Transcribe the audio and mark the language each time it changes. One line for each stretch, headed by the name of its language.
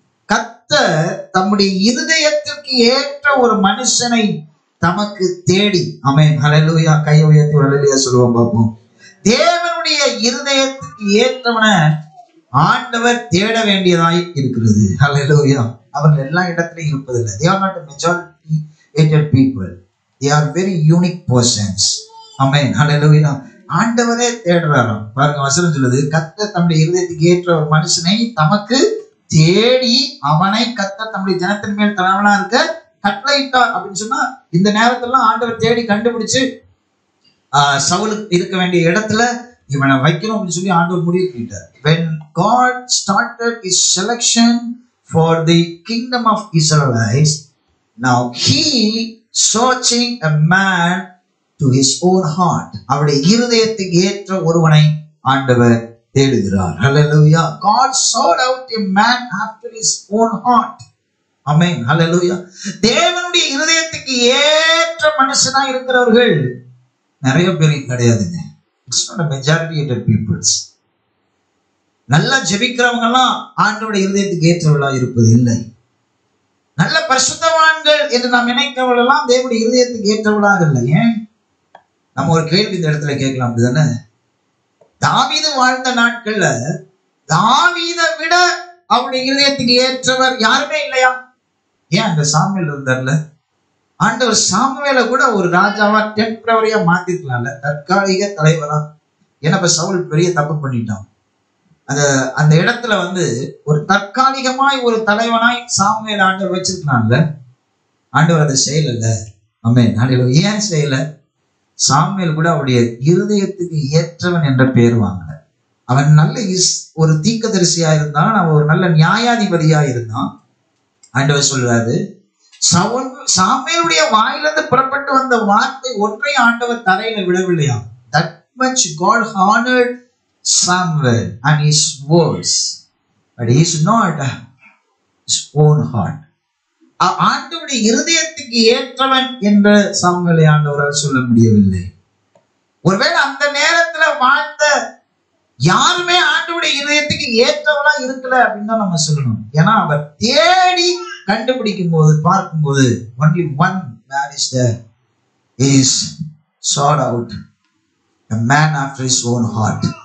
Tamil: கர்த்தர் தம்முடைய இருதயத்திற்கு ஏற்ற ஒரு மனுஷனை தமக்கு தேடி. ஆமென். ஹல்லேலூயா. கையை உயர்த்தி ஹல்லேலூயா சொல்லுவோம் பார்ப்போம். தேவனுடைய இருதயத்துக்கு ஏற்றவனை ஆண்டவர் தேட வேண்டியதாய் இருக்கிறது. ஹல்லேலூயா. அவர்கள் எல்லா இடத்திலும் இருப்பதில்லை.
English: They are not a majority people. They are very unique persons.
Tamil: ஆமென். ஹல்லேலூயா. ஆண்டவரே தேடுறாராம். பாருங்க வசனம் சொல்லுது, கர்த்தர் தம்முடைய இருதயத்துக்கு ஏற்ற ஒரு மனுஷனை தமக்கு தேடி அவனை கர்த்தர் தம்முடைய ஜனத்தின் மேல் தலைவனா இருக்க கட்டளையிட்டார் அப்படின்னு சொன்னா, இந்த நேரத்துல ஆண்டவர் தேடி கண்டுபிடிச்சு சவுலுக்கு இருக்க வேண்டிய இடத்துல இவனை வைக்கணும் அப்படின்னு சொல்லி ஆண்டவர் முடிவு பண்ணிட்டார்.
English: When God started his selection for the kingdom of Israelites, now he searching a man to his own heart.
Tamil: அவருடைய இருதயத்துக்கு ஏற்ற ஒருவனை ஆண்டவர் தேடுகிறார். Hallelujah.
English: God sought out a man after his own heart. Amen. Hallelujah.
Tamil: தேவனுடைய இருதயத்துக்கு ஏற்ற மனுஷனா இருக்கிறவர்கள் நிறைய பேர் கிடையாதுங்க.
English: It's not a majority of peoples.
Tamil: நல்லா ஜெபிக்கிறவங்க எல்லாம் ஆண்டவருடைய இருதயத்துக்கு ஏற்றவர்களா இருப்பது இல்லை. நல்ல பரிசுத்தவான்கள் என்று நாம் நினைக்கிறவர்கள் எல்லாம் தேவனுடைய இருதயத்துக்கு ஏற்றவர்களாக இல்லை. ஏன்? நம்ம ஒரு கேள்வி இந்த இடத்துல கேட்கலாம், அப்படிதானே? தாவீது வாழ்ந்த நாட்கள்ல தாவீதை விட அவருடைய இருதயத்துக்கு ஏற்றவர் யாருமே இல்லையா? ஏன் அந்த சாமுவேல் இருந்தார்ல, ஆண்டவர் சாமுவேலை கூட ஒரு ராஜாவா டெம்பரவரியா மாத்திருக்கலாம்ல, தற்காலிக தலைவரா. ஏன்னா இப்ப சவுல் பெரிய தப்பு பண்ணிட்டான். அந்த இடத்துல வந்து ஒரு தற்காலிகமாய் ஒரு தலைவனாய் சாமுவேல் ஆண்டவர் வச்சிருக்கலாம்ல. ஆண்டவர் அதை செய்யல. ஆமென். ஹல்லேலூயா. ஏன் செய்யல? சாமுவேல் கூட அவருடைய இருதயத்துக்கு ஏற்றவன் என்ற பெயர் வாங்கல. அவன் நல்ல ஒரு தீர்க்கதரிசியா இருந்தான், அவன் ஒரு நல்ல நியாயாதிபதியா இருந்தான். ஆண்டவர் சொல்றாரு, சாமுவேலுடைய வாயிலிருந்து புறப்பட்டு வந்த வார்த்தை ஒன்றை ஆண்டவர் தரையில விடவில்லையா.
English: That much God honored Samuel and his words, but he is not his own heart.
Tamil: ஆண்டவருடைய இருதயத்துக்கு ஏற்றவன் என்று சாமுவேலை ஆண்டவரால் சொல்ல முடியவில்லை. ஒருவேளை அந்த நேரத்துல வாழ்ந்த யாருமே ஆண்டவருடைய இருதயத்துக்கு ஏற்றவனா இருக்கல அப்படின்னு தான் நம்ம சொல்லணும். ஏன்னா அவர் தேடி கண்டுபிடிக்கும் போது பார்க்கும்போது
English: only one man is there, is sought out a man after his own heart.